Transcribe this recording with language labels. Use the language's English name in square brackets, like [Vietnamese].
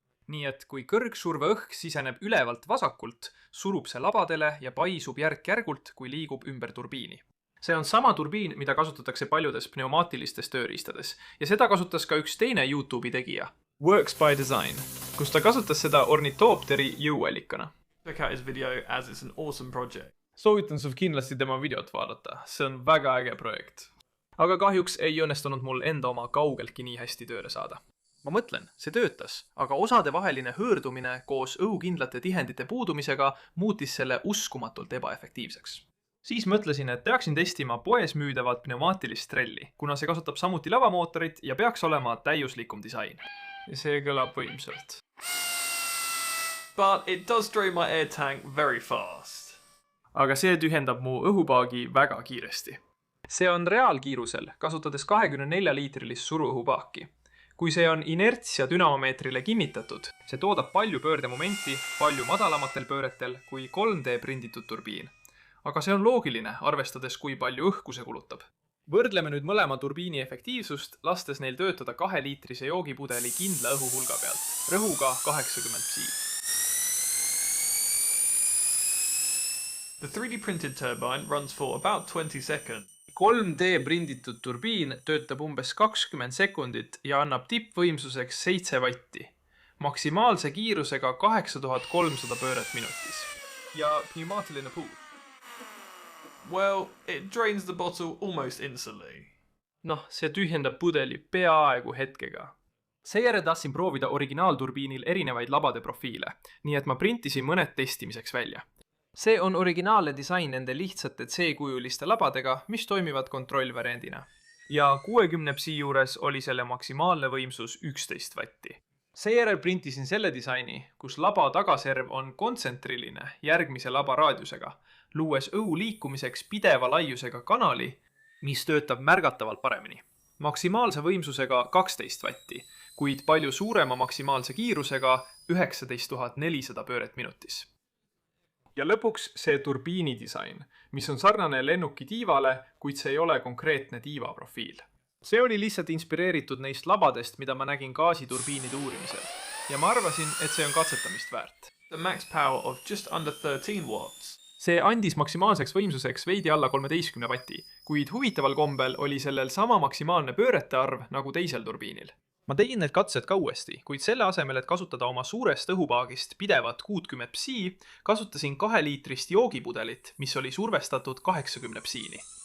[Estonian] Nii et kui kõrgsurve õhk siseneb ülevalt vasakult, surub see labadele ja paisub järk-järgult, kui liigub ümber turbiini. See on sama turbiin, mida kasutatakse paljudes pneumatilistes tööriistades ja seda kasutas ka üks teine YouTube'i tegija, Works by Design, kus ta kasutas seda ornitoopteri jõuallikana. [English] Check out his video as it's an awesome project. [Estonian] Soovitan sul kindlasti tema videot vaadata, see on väga äge projekt. Aga kahjuks ei õnnestunud mul enda oma kaugeltki nii hästi tööle saada. Ma mõtlen, see töötas, aga osade vaheline hõõrdumine koos õhukindlate tihendite puudumisega muutis selle uskumatult ebaefektiivseks. Siis mõtlesin, et peaksin testima poes müüdavat pneumaatilist trelli, kuna see kasutab samuti lavamootorit ja peaks olema täiuslikum disain. Ja see kõlab võimsalt. [English] But it does drain my air tank very fast. [Estonian] Aga see tühjendab mu õhupaagi väga kiiresti. See on reaalkiirusel, kasutades 24-liitrilist suruõhupaaki. Kui see on inertsia dünamomeetrile kinnitatud, see toodab palju pöördemomenti palju madalamatel pööretel kui 3D prinditud turbiin. Aga see on loogiline, arvestades kui palju õhku see kulutab. Võrdleme nüüd mõlema turbiini efektiivsust, lastes neil töötada 2-liitrise joogipudeli kindla õhuhulga pealt, rõhuga 80 psi. [English] The 3D printed turbine runs for about 20 seconds. [Estonian] 3D prinditud turbiin töötab umbes 20 sekundit ja annab tippvõimsuseks 7 vatti. Maksimaalse kiirusega 8300 pööret minutis. Ja pneumaatiline puud. [English] Well, it drains the bottle almost instantly. [Estonian] See tühjendab pudeli peaaegu hetkega. Seejärel tahtsin proovida originaalturbiinil erinevaid labade profiile, nii et ma printisin mõned testimiseks välja. See on originaalne disain nende lihtsate C-kujuliste labadega, mis toimivad kontrollvariandina. Ja 60 psi juures oli selle maksimaalne võimsus 11 vatti. Seejärel printisin selle disaini, kus laba tagaserv on kontsentriline järgmise laba raadiusega, luues õhu liikumiseks pideva laiusega kanali, mis töötab märgatavalt paremini. Maksimaalse võimsusega 12 vatti, kuid palju suurema maksimaalse kiirusega 19 400 pööret minutis. Ja lõpuks see turbiini disain, mis on sarnane lennuki tiivale, kuid see ei ole konkreetne tiiva profiil. See oli lihtsalt inspireeritud neist labadest, mida ma nägin gaasiturbiinide uurimisel. Ja ma arvasin, et see on katsetamist väärt. [English] The max power of just under 13 watts. [Estonian] See andis maksimaalseks võimsuseks veidi alla 13 vatti, kuid huvitaval kombel oli sellel sama maksimaalne pöörete arv nagu teisel turbiinil. Ma tegin need katsed ka uuesti, kuid selle asemel, et kasutada oma suurest õhupaagist pidevat 60 psi, kasutasin 2-liitrist joogipudelit, mis oli survestatud 80 psiini.